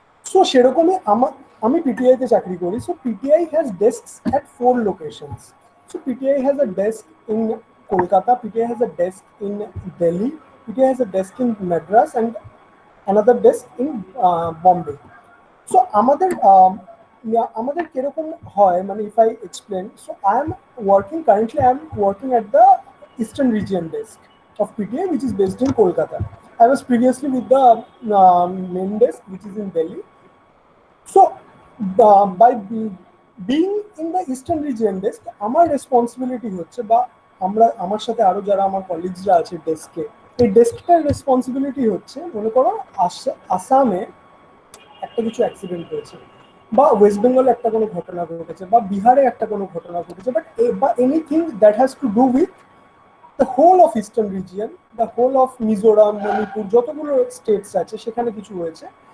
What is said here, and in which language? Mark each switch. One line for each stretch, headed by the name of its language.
Bangla: So সেরকমই আমি পিটিআইতে চাকরি করি।
English: So PTI has desks at 4 locations. So PTI has a desk in Kolkata, PTI has a desk in Delhi, PTI has a desk in Madras and another desk in Bombay. So
Bangla: আমাদের কিরকম হয়, মানে
English: if I explain, so currently I am working at the Eastern Region desk of PTA, which is based in Kolkata. I was previously with the main desk, which is in Delhi. So by being in the Eastern Region desk,
Bangla: আমার responsibility হচ্ছে, বা আমার সাথে আরো যারা আমার কলিগসরা আছে ডেস্কে, এই ডেস্কটার রেসপন্সিবিলিটি হচ্ছে, মনে করো আসামে একটা কিছু অ্যাক্সিডেন্ট হয়েছে, বা ওয়েস্ট বেঙ্গলে একটা কোনো ঘটনা ঘটেছে, বা বিহারে একটা কোনো ঘটনা ঘটেছে, বা
English: anything that has to do with the whole of eastern region,
Bangla: the whole of Mizoram, Manipur, যতগুলো স্টেটস আছে সেখানে কিছু হয়েছে।